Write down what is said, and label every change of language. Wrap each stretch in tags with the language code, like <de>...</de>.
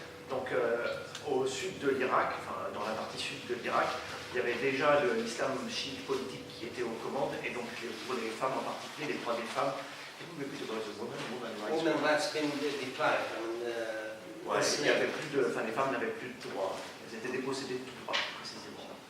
<fr>Donc au sud de l'Irak, enfin dans la partie sud de l'Irak, il y avait déjà l'islam chiite politique qui était aux commandes, et donc pour les femmes en particulier, les droits des femmes.</fr> <en>Can you repeat about the Women rights been deprived.</en> <fr>Ouais, il y avait plus de, enfin les femmes n'avaient plus de droits, elles étaient dépossédées de tout droit, précisément.</fr>